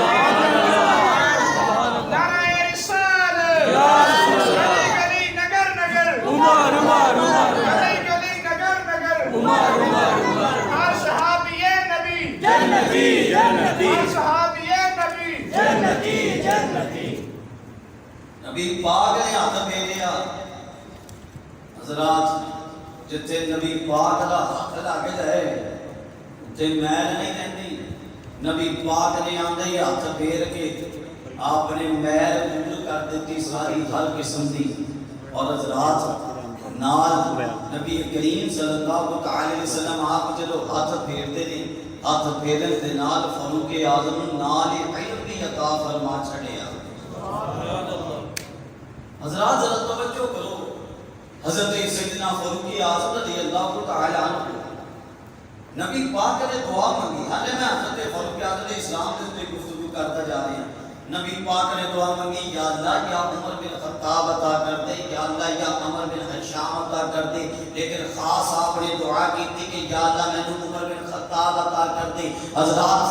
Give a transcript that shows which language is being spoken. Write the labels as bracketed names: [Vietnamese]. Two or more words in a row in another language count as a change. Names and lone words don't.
[Urdu] نعرہ رسالت گلی گلی نگر نگر عمر عمر عمر گلی گلی نگر نگر عمر عمر ہر صحابی نبی جنتی جنتی ہر صحابی نبی جنتی جنتی [Punjabi] نبی پاک نے ہاتھ پھیریا حضرات جتھے نبی پاک دا ہاتھ لگ جائے تے میل نہیں رہندی نبی پاک نے آندے ہی ہاتھ پھیر کے آپ نے میل دور کر دیتی ساری ہر قسم دی اور حضرات نال نبی کریم [Arabic] صلی اللہ علیہ وسلم [Punjabi] آپ جدو ہاتھ پھیرتے نے ہاتھ پھیرن دے نال فاروق اعظم نال علم بھی عطا فرما چھڑیا حضرات ذرا توجہ کرو حضرت سیدنا فاروق اعظم [Arabic] رضی اللہ تعالی عنہ [Punjabi] نبی پاک [Urdu] نے دعا مانگی حالے میں حضرت فاروق اعظم اسلام کے گفتگو کرتا جا رہے ہیں نبی پاک نے دعا مانگی یا اللہ یا عمر بن خطاب عطا کر دے یا اللہ یا عمر بن حشام عطا کر دے لیکن خاص آپ نے دعا کی تھی کہ یا اللہ میں نے عمر بن خطاب عطا کر دے حضرات